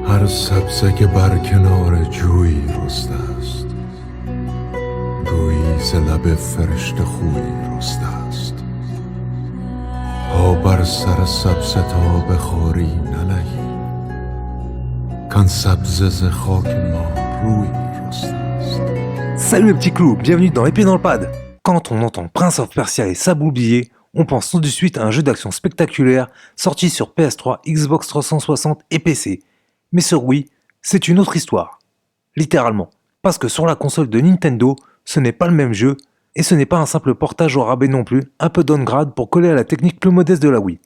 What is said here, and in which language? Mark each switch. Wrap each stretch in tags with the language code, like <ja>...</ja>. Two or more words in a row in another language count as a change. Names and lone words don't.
<fa>سبزه که بر کنار جویی رسته است گویی ز لب فرشته خویی رسته است پا بر سر سبزه تا بخوری ننهی کان سبزه ز خاک ما رویی رسته است.</fa> <fr>Salut les petits clous, bienvenue dans Épée dans le pad. Quand on entend Prince of Persia et Sabre oublié, on pense tout de suite à un jeu d'action spectaculaire sorti sur PS3, Xbox 360 et PC. Mais sur Wii, c'est une autre histoire. Littéralement. Parce que sur la console de Nintendo, ce n'est pas le même jeu, et ce n'est pas un simple portage au rabais non plus, un peu downgrade pour coller à la technique plus modeste de la Wii.</fr>